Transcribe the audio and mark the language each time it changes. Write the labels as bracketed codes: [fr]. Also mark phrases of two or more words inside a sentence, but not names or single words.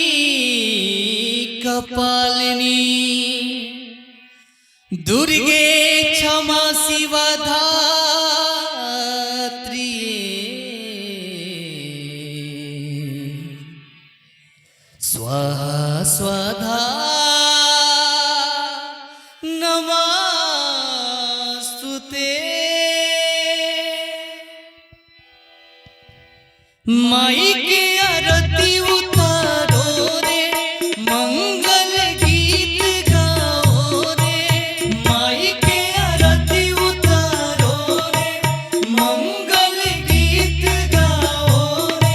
[sa] कपालिनी दुर्गे क्षमा शिवा धात्री स्वाहा स्वधा नमस्तुते। [hi] माई के आरती उतारो रे, मंगल गीत गाओ रे। माई के आरती उतारो रे, मंगल गीत गाओ रे।